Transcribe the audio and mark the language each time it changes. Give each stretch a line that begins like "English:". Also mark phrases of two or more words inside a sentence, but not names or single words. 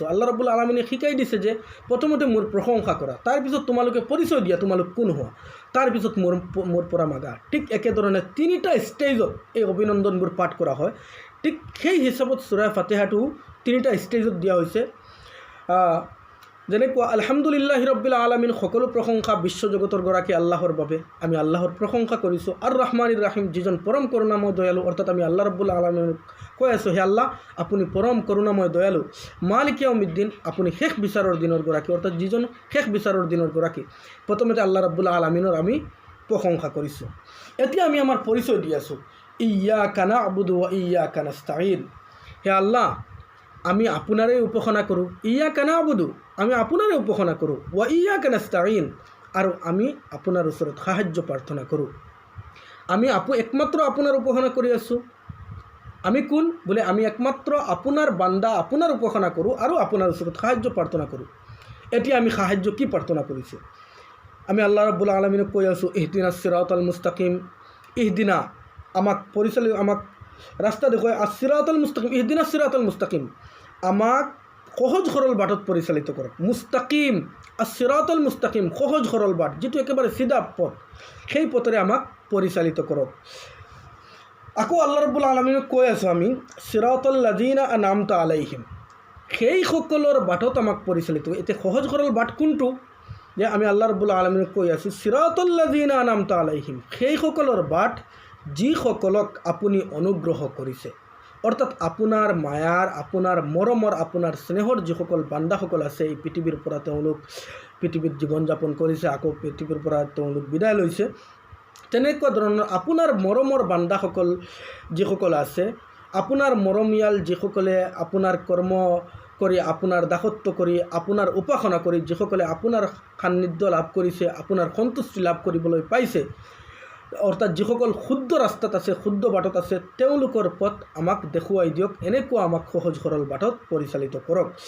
Assamese: আল্লাহ ৰব্বুল আলমিনে শিকাই দিছে যে প্ৰথমতে মোৰ প্ৰশংসা কৰা, তাৰপিছত তোমালোকে পৰিচয় দিয়া তোমালোক কোন হোৱা, তাৰপিছত মোৰ পৰা মাগা। ঠিক একেধৰণে 3টা ষ্টেজত এই অভিনন্দনবোৰ পাঠ কৰা হয়। ঠিক সেই হিচাপত সূৰা ফাতিহাটো 3টা ষ্টেজত দিয়া হৈছে।
Arabic: যেনেকুৱা الحمد لله رب العالمين,
Assamese: সকলো প্ৰশংসা বিশ্বজগতৰ গৰাকী আল্লাহৰ বাবে, আমি আল্লাহৰ প্ৰশংসা কৰিছোঁ। আৰু
Arabic: الرحمن الرحيم,
Assamese: যিজন পৰম কৰোণাময় দয়ালু, অৰ্থাৎ আমি আল্লাহ ৰব্বুল আলামিনক কৈ আছোঁ, হে আল্লাহ আপুনি পৰম কৰোণাময় দয়ালু।
Arabic: مالك يوم الدين,
Assamese: আপুনি শেষ বিচাৰৰ দিনৰ গৰাকী, অৰ্থাৎ যিজন শেষ বিচাৰৰ দিনৰ গৰাকী। প্ৰথমতে আল্লাহ ৰব্বুল আলামিনৰ আমি প্ৰশংসা কৰিছোঁ। এতিয়া আমি আমাৰ পৰিচয় দি আছোঁ,
Arabic: إياك نعبد وإياك نستعين.
Assamese: হে আল্লাহ আমি আপোনাৰে উপাসনা কৰোঁ,
Arabic: إياك نعبد
Assamese: আমি আপোনাৰে উপাসনা কৰোঁ,
Arabic: وإياك نستعين
Assamese: আৰু আমি আপোনাৰ ওচৰত সাহায্য প্ৰাৰ্থনা কৰোঁ। আমি একমাত্ৰ আপোনাৰ উপাসনা কৰি আছোঁ। আমি কোন বোলে, আমি একমাত্ৰ আপোনাৰ বান্দা, আপোনাৰ উপাসনা কৰোঁ আৰু আপোনাৰ ওচৰত সাহায্য প্ৰাৰ্থনা কৰোঁ। এতিয়া আমি সাহায্য কি প্ৰাৰ্থনা কৰিছোঁ? আমি আল্লাহ ৰব্বুল আলামিনক কৈ আছোঁ,
Arabic: اهدنا الصراط المستقيم,
Assamese: ইহদিনা আমাক আমাক ৰাস্তা দেখুৱাই,
Arabic: الصراط المستقيم, اهدنا الصراط المستقيم
Assamese: আমাক সহজ সৰল বাটত পৰিচালিত কৰক। মুস্তাকিম,
Arabic: الصراط المستقيم
Assamese: সহজ সৰল বাট, যিটো একেবাৰে চিধা পথ, সেই পথেৰে আমাক পৰিচালিত কৰক। আকৌ আল্লাহ ৰব্বুল আলামিনক কৈ আছোঁ আমি,
Arabic: صراط الذين أنعمت عليهم,
Assamese: সেইসকলৰ বাটত আমাক পৰিচালিত। এতিয়া সহজ সৰল বাট কোনটো? যে আমি আল্লাহ ৰব্বুল আলামিনক কৈ আছোঁ,
Arabic: صراط الذين أنعمت عليهم,
Assamese: সেইসকলৰ বাট যিসকলক আপুনি অনুগ্ৰহ কৰিছে। অৰ্থাৎ আপোনাৰ মায়াৰ, আপোনাৰ মৰমৰ, আপোনাৰ স্নেহৰ যিসকল বান্দাসকল আছে, এই পৃথিৱীৰ পৰা তেওঁলোক পৃথিৱীত জীৱন যাপন কৰিছে, আকৌ পৃথিৱীৰ পৰা তেওঁলোক বিদায় লৈছে। তেনেকুৱা ধৰণৰ আপোনাৰ মৰমৰ বান্দাসকল যিসকল আছে, আপোনাৰ মৰমীয়াল যিসকলে আপোনাৰ কৰ্ম কৰি, আপোনাৰ দাসত্ব কৰি, আপোনাৰ উপাসনা কৰি যিসকলে আপোনাৰ সান্নিধ্য লাভ কৰিছে, আপোনাৰ সন্তুষ্টি লাভ কৰিবলৈ পাইছে, অৰ্থাৎ যিসকল শুদ্ধ ৰাস্তাত আছে, শুদ্ধ বাটত আছে, তেওঁলোকৰ পথ আমাক দেখুৱাই দিয়ক, এনেকুৱা আমাক সহজ সৰল বাটত পৰিচালিত কৰক।